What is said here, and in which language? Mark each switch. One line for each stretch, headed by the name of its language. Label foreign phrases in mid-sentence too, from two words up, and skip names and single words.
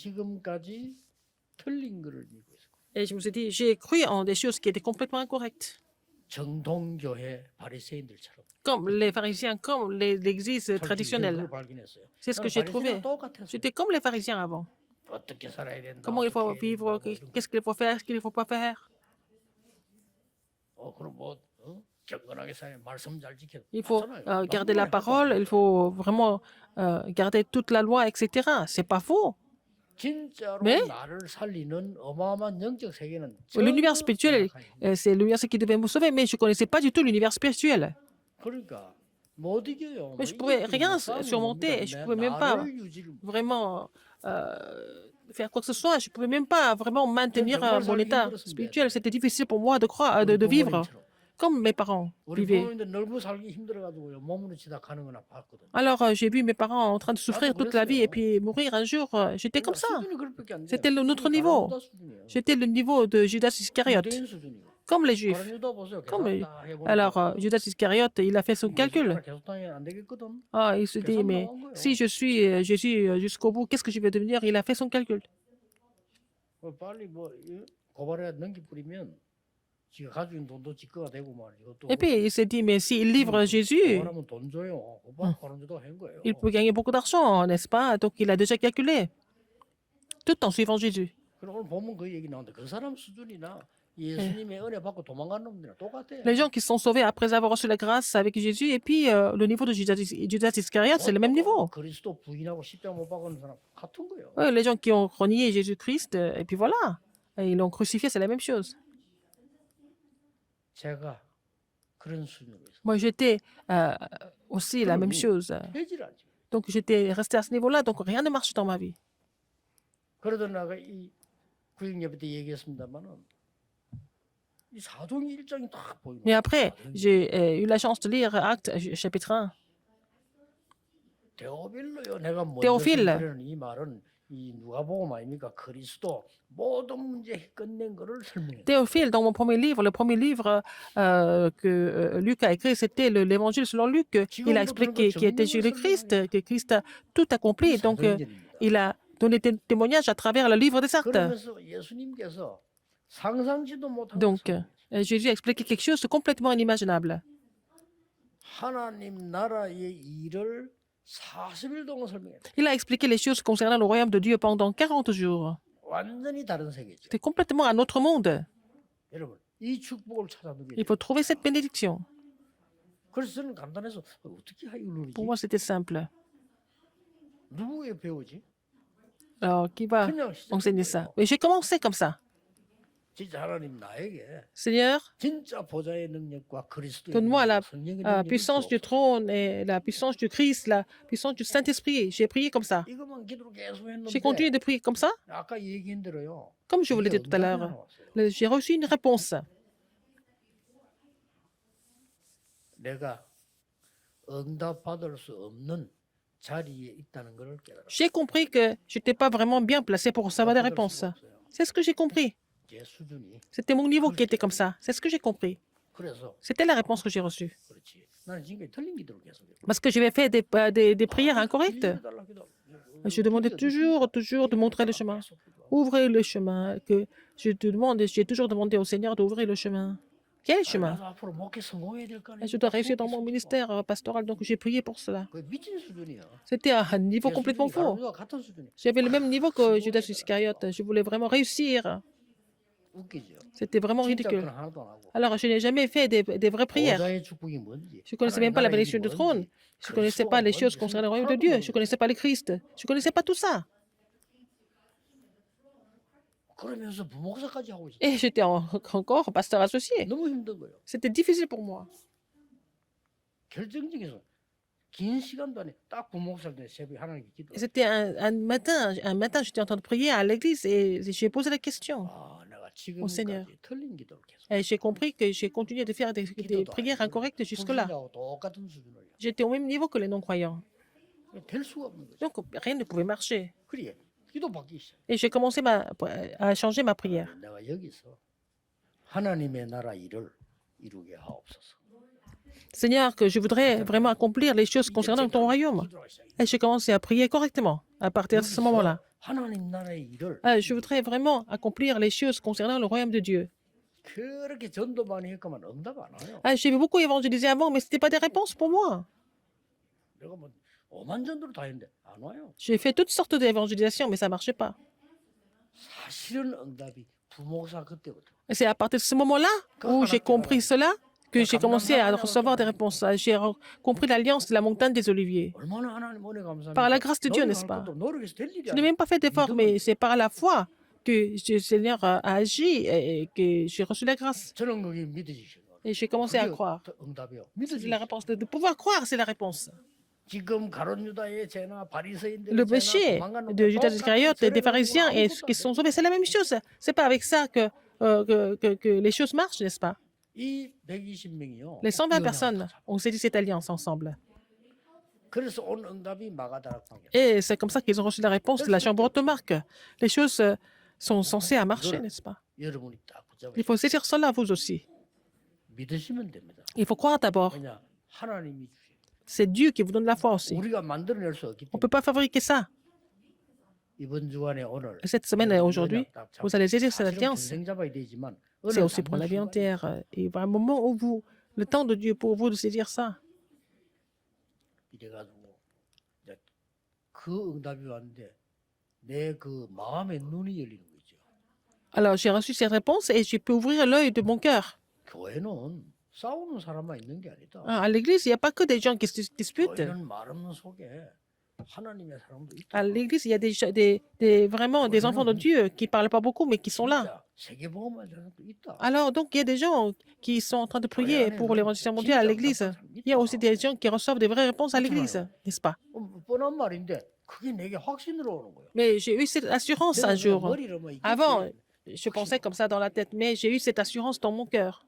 French: Et je me suis dit, j'ai cru en des choses qui étaient complètement incorrectes. Comme les pharisiens, comme l'église traditionnelle. C'est ce que j'ai trouvé. J'étais comme les pharisiens avant.
Korean: 어떻게 살아야 된다.
French: Comment il faut
Korean: 어떻게 해야
French: vivre,
Korean: 된다, 뭐 이런
French: qu'est-ce qu'il faut faire, ce qu'il ne faut pas faire.
Korean: 그럼 뭐 경건하게 살아 말씀 잘 지켜.
French: Il faut
Korean: 맞잖아요.
French: garder la
Korean: 나쁜 말 해도 안
French: parole,
Korean: 돼요.
French: il faut vraiment garder toute la loi, etc. C'est pas faux.
Korean: 진짜로
French: Mais
Korean: 나를 살리는 어마어마한 영적 세계는
French: l'univers
Korean: 전혀
French: spirituel,
Korean: 생각하지 못해요.
French: c'est l'univers qui devait me sauver, mais je ne connaissais pas du tout l'univers spirituel.
Korean: 그러니까 못 이겨요.
French: Mais
Korean: 뭐
French: je pouvais
Korean: 이길
French: rien
Korean: 뭐 싸움이
French: surmonter,
Korean: 뭡니까?
French: je ne pouvais même pas
Korean: 나를 유지를
French: vraiment faire quoi que ce soit, je ne pouvais même pas vraiment maintenir
Korean: 정말
French: mon
Korean: 살기
French: état
Korean: 힘들었습니다.
French: spirituel. C'était difficile pour moi de croire,
Korean: 우리
French: de vivre
Korean: 부모님처럼.
French: comme mes parents
Korean: 우리
French: vivaient.
Korean: 부모님들 널고 살기 힘들어가지고 몸으로 지닥하는 거나 봤거든.
French: Alors, j'ai vu mes parents en train de souffrir toute la vie et puis mourir un jour. J'étais comme ça.
Korean: 수준이 그렇게밖에 안 돼.
French: C'était notre niveau.
Korean: 가룟유다 수준이에요.
French: J'étais le niveau de Judas Iscariote,
Korean: 유대인 수준이고.
French: comme les Juifs.
Korean: 가룟유다 보세요.
French: Comme
Korean: 계산
French: les-
Korean: 다 해보니까
French: Alors, Judas Iscariote, il a fait son calcul.
Korean: 계속 당해 안 되겠거든.
French: Ah, il se dit, mais si je suis Jésus jusqu'au bout, qu'est-ce que je vais devenir? Il a fait son calcul.
Korean: 빨리 뭐 고발해 넘기 뿌리면 지가 가지고 있는 돈도 지거가 되고 말이죠. 또
French: Et puis, il s'est dit, mais s'il livre Jésus,
Korean: 고발하면 돈 줘요. 고발 가룟유다 한 거예요.
French: il peut gagner beaucoup d'argent, n'est-ce pas? Donc, il a déjà calculé, tout en suivant Jésus.
Korean: 그럼 오늘 보면 그 얘기 나오는데 그 사람 수준이나 예수님의 은혜 받고 도망간 놈들이랑 똑같아요.
French: Les gens qui sont sauvés après avoir reçu la grâce avec Jésus, et puis le niveau de Judas Iscariote, c'est le même niveau.
Korean: 그리스도 부인하고 십자가 못 박은 사람 같은 거예요.
French: Ouais, les gens qui ont renié Jésus-Christ, et puis voilà, et ils l'ont crucifié, c'est la même chose.
Korean: 제가 그런 수준으로 있어요.
French: Moi, j'étais aussi la même chose.
Korean: 해지라지.
French: Donc, j'étais resté à ce niveau-là, donc rien ne marche dans ma vie.
Korean: 그러던 나가 이 구역 예배 때 얘기했습니다만은 이 사도행 1장이 딱 보이는
French: Mais après, j'ai eu la chance de lire Actes chapitre 1.
Korean: 데오빌로요. 내가 먼저 데오필. 설명하는 이 말은 이 누가복음 아닙니까? 그리스도 모든 문제 끝낸 거를 설명해.
French: Théophile, dans mon premier livre que Luc a écrit, c'était l'évangile selon Luc. Il a expliqué qui était Jésus-Christ, que Christ a tout accompli. Donc, il a donné témoignage à travers le livre des Actes.
Korean: 그러면서 예수님께서 상상지도 못한
French: Donc, Jésus a expliqué quelque chose de complètement inimaginable.
Korean: 하나님 나라의 일을 40일 동안 설명했다.
French: Il a expliqué les choses concernant le royaume de Dieu pendant 40 jours.
Korean: 완전히 다른 세계죠.
French: C'était complètement un autre monde.
Korean: 여러분, 이 축복을 찾아두게
French: Il
Korean: 돼요.
French: faut trouver cette bénédiction.
Korean: 그래서 저는 간단해서 어떻게 이걸 누리지?
French: Pour moi, c'était simple.
Korean: 누구에 배우지?
French: Alors, qui va
Korean: 그냥
French: enseigner
Korean: 시작한
French: ça?
Korean: 거예요.
French: Mais j'ai commencé comme ça.
Korean: 진짜 하나님 나에게
French: Seigneur,
Korean: 진짜 보좌의 능력과 그리스도의
French: donne-moi la
Korean: 능력, 성령의 능력이
French: puissance du
Korean: 주옵소서.
French: trône et la puissance du Christ, la puissance du Saint-Esprit. J'ai prié comme ça.
Korean: 이것만 기도로 계속
French: J'ai continué
Korean: 했는데
French: de prier comme ça,
Korean: 아까 얘기한 대로요.
French: comme je vous l'ai dit tout à l'heure. J'ai reçu une réponse.
Korean: 내가 응답받을 수 없는 자리에 있다는 것을 깨달아.
French: J'ai compris que je n'étais pas vraiment bien placé pour recevoir des réponses. C'est ce que j'ai compris.
Korean: 제 수준이.
French: C'était mon niveau qui était comme ça. C'est ce que j'ai compris.
Korean: 그래서
French: C'était la réponse que j'ai reçue.
Korean: 그렇지. 나는 지금까지 틀린 기도를 계속해.
French: Parce que j'avais fait des prières incorrectes. Je demandais toujours de montrer le chemin. Ouvrez le chemin. Que j'ai toujours demandé au Seigneur d'ouvrir le chemin. Quel chemin?
Korean: 나도 앞으로 목회 성공해야 될 거 아니야.
French: Je dois réussir dans mon ministère pastoral, donc j'ai prié pour cela.
Korean: 그 미친 수준이야.
French: C'était un niveau complètement faux.
Korean: 가룟유다와 같은 수준이야.
French: J'avais le même niveau que Judas Iscariote. Je voulais vraiment réussir.
Korean: 웃기죠.
French: C'était vraiment
Korean: 진짜
French: ridicule.
Korean: 그건 하나도 안 하고.
French: Alors, je n'ai jamais fait des vraies prières.
Korean: 보좌의 축복이 뭔지.
French: Je ne connaissais même pas la bénédiction du trône. Je ne connaissais pas les choses concernant le royaume de Dieu. Je ne connaissais pas le Christ. Je ne connaissais pas tout ça.
Korean: 그러면서 부목사까지 하고 있어.
French: Et j'étais encore pasteur associé.
Korean: 너무 힘든 거예요.
French: C'était difficile pour moi.
Korean: 결정적에서 긴 시간도 안에 딱 부목사일 때 새벽에 하나님께 기도.
French: Et c'était un matin, j'étais en train de prier à l'église et j'ai posé la question.
Korean: 아, 내가
French: Seigneur.
Korean: 지금까지 틀린 기도를 계속.
French: Et j'ai compris que j'ai continué de faire des prières incorrectes jusque-là.
Korean: 불신자하고 똑같은 수준을.
French: J'étais au même niveau que les non-croyants.
Korean: 될 수가 없는 거죠.
French: Donc, rien ne pouvait marcher.
Korean: 그래. 기도 받기 시작.
French: Et j'ai commencé à changer ma prière.
Korean: 내가 여기서 하나님의 나라 일을 이루게 하옵소서.
French: Seigneur, que je voudrais vraiment accomplir les choses concernant ton royaume.
Korean: 기도하기 시작.
French: Et j'ai commencé à prier correctement à partir de ce moment-là.
Korean: 하나님 나라의 일을
French: Je voudrais vraiment accomplir les choses concernant le royaume de Dieu.
Korean: 그렇게 전도 많이 했지만 응답 안 와요.
French: J'ai beaucoup évangélisé avant, mais ce n'était pas des réponses pour moi.
Korean: 내가 뭐 오만 전도를 다 했는데 안 와요.
French: J'ai fait toutes sortes d'évangélisations, mais ça ne marchait pas.
Korean: 사실은 응답이 부목사 그때부터.
French: Et c'est à partir de ce moment-là où j'ai compris cela que j'ai commencé à recevoir des réponses. J'ai compris l'alliance de la montagne des Oliviers.
Korean: 얼마나 하나님 은혜 감사합니까?
French: Par la grâce de Dieu, n'est-ce pas?
Korean: 노력할 것도 노력해서 될 일이
French: Je n'ai même pas fait d'effort,
Korean: 믿음은
French: mais c'est par la foi que le Seigneur a agi et que j'ai reçu la grâce.
Korean: 저는 그게 믿어지시고.
French: Et j'ai commencé à croire.
Korean: 응답이요.
French: C'est la
Korean: 믿어지시.
French: réponse. De pouvoir croire, c'est la réponse.
Korean: 지금 가룟 유다의 죄나 바리새인들의
French: Le
Korean: 죄나
French: péché
Korean: 도망간
French: de
Korean: 놈들
French: Judas
Korean: 똑같은
French: Iscariote et des
Korean: 죄를
French: pharisiens
Korean: 가지고
French: et
Korean: 아무것도
French: ceux qui
Korean: 안
French: sont
Korean: 돼요.
French: sauvés, c'est la même chose. C'est pas avec ça que les choses marchent, n'est-ce pas?
Korean: 이 120명이요.
French: Les 120 personnes ont saisi cette alliance ensemble.
Korean: 그래서 온 응답이 마가다락 방향.
French: Et c'est comme ça qu'ils ont reçu la réponse de la chambre haute de Marc. Les choses sont censées à marcher, n'est-ce pas?
Korean: 여러분이 딱 붙잡으시고
French: Il faut saisir cela, vous aussi.
Korean: 믿으시면 됩니다.
French: Il faut croire d'abord.
Korean: 왜냐 하나님이 주시.
French: C'est Dieu qui vous donne la foi aussi.
Korean: 우리가 만들어낼 수 없기
French: On ne
Korean: 때문에
French: peut pas fabriquer ça.
Korean: 이번 주간에 오늘
French: Cette semaine et aujourd'hui, vous allez saisir cette alliance.
Korean: 평생 잡아야 되지만
French: C'est aussi pour la vie entière. Il y a un moment où vous, le temps de Dieu pour vous de saisir ça.
Korean: 이래가지고 이제 그 응답이 왔는데 내 그 마음의 눈이 열리는 거죠.
French: Alors, j'ai reçu cette réponse et j'ai pu ouvrir l'œil de mon cœur.
Korean: 교회는 싸우는 사람만 있는 게 아니다.
French: À l'église, il n'y a pas que des gens qui se disputent.
Korean: 교회는 말 없는 속에 하나님의 사람도 있다.
French: À l'église, il y a vraiment des enfants de Dieu qui ne parlent pas beaucoup, mais qui sont là.
Korean: 세계복음만 사람도 있다.
French: Alors, donc, il y a des gens qui sont en train de prier pour l'évangile mondial à l'église. Il y a aussi des gens qui reçoivent des vraies réponses à l'église, n'est-ce pas?
Korean: 뻔한 말인데 그게 내게 확신으로 오는 거예요.
French: Mais j'ai eu cette assurance un
Korean: 내가
French: jour.
Korean: 머리로만 있겠지.
French: Avant, je pensais comme ça dans la tête, mais j'ai eu cette assurance dans mon cœur.